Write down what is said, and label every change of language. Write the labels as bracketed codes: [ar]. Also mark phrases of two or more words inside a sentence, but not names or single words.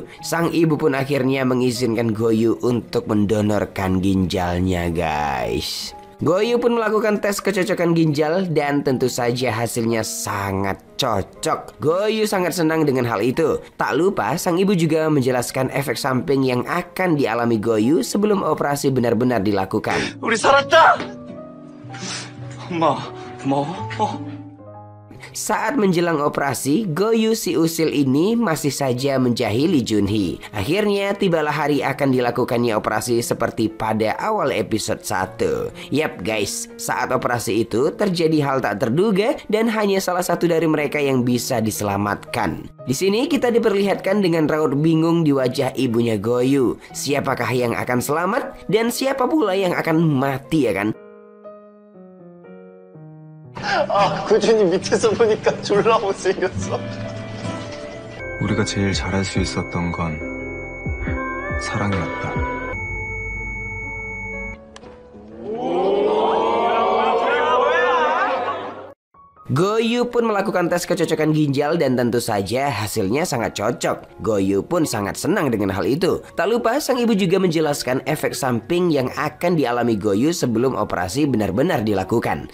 [id] Sang ibu pun akhirnya mengizinkan Goyu untuk mendonorkan ginjalnya guys. Goyu pun melakukan tes kecocokan ginjal dan tentu saja hasilnya sangat cocok. Goyu sangat senang dengan hal itu. Tak lupa sang ibu juga menjelaskan efek samping yang akan dialami Goyu sebelum operasi benar-benar dilakukan. [ko] 우리 살았다! 엄마, 고마워. [id] Saat menjelang operasi, Goyu si usil ini masih saja menjahili Junhee. Akhirnya tibalah hari akan dilakukannya operasi seperti pada awal episode 1. Yap guys, saat operasi itu terjadi hal tak terduga dan hanya salah satu dari mereka yang bisa diselamatkan. Di sini kita diperlihatkan dengan raut bingung di wajah ibunya Goyu. Siapakah yang akan selamat dan siapa pula yang akan mati ya kan? [ko] 아, 구준이 밑에서 보니까 졸라 못생겼어. 우리가 제일 잘할 수 있었던 건 사랑이었다. [id] Goyu pun melakukan tes kecocokan ginjal dan tentu saja hasilnya sangat cocok. Goyu pun sangat senang dengan hal itu. Tak lupa sang ibu juga menjelaskan efek samping yang akan dialami Goyu sebelum operasi benar-benar dilakukan.